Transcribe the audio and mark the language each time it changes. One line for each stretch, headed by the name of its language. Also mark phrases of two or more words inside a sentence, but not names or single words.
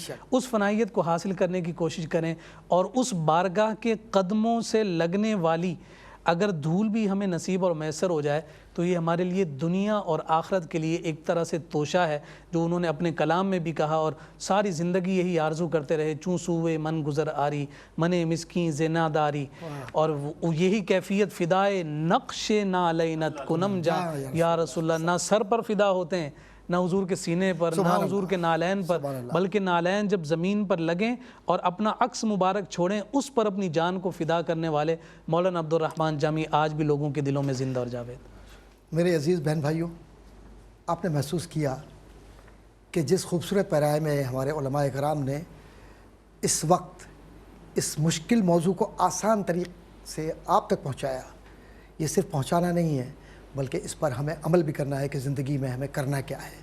Urdu: اس فنائیت کو حاصل کرنے کی کوشش کریں، اور اس بارگاہ کے قدموں سے لگنے والی اگر دھول بھی ہمیں نصیب اور میسر ہو جائے تو یہ ہمارے لیے دنیا اور آخرت کے لیے ایک طرح سے توشہ ہے، جو انہوں نے اپنے کلام میں بھی کہا اور ساری زندگی یہی آرزو کرتے رہے،
Persian: چوں سوئے من گزر آری من مسکین زنا داری،
Urdu: اور یہی کیفیت
Persian: فدائے نقش نالینت کنم جا یا رسول اللہ،
Urdu: نہ سر پر فدا ہوتے ہیں، نہ حضور کے سینے پر، نہ حضور کے نالین پر، بلکہ نالین جب زمین پر لگیں اور اپنا عکس مبارک چھوڑیں، اس پر اپنی جان کو فدا کرنے والے مولانا عبدالرحمن جامی آج بھی لوگوں کے دلوں میں زندہ اور جاوید۔ میرے عزیز بہن بھائیوں، آپ نے محسوس کیا کہ جس خوبصورت پیرائے میں ہمارے علماء کرام نے اس وقت اس مشکل موضوع کو آسان طریقے سے آپ تک پہنچایا، یہ صرف پہنچانا نہیں ہے بلکہ اس پر ہمیں عمل بھی کرنا ہے کہ زندگی میں ہمیں کرنا کیا ہے۔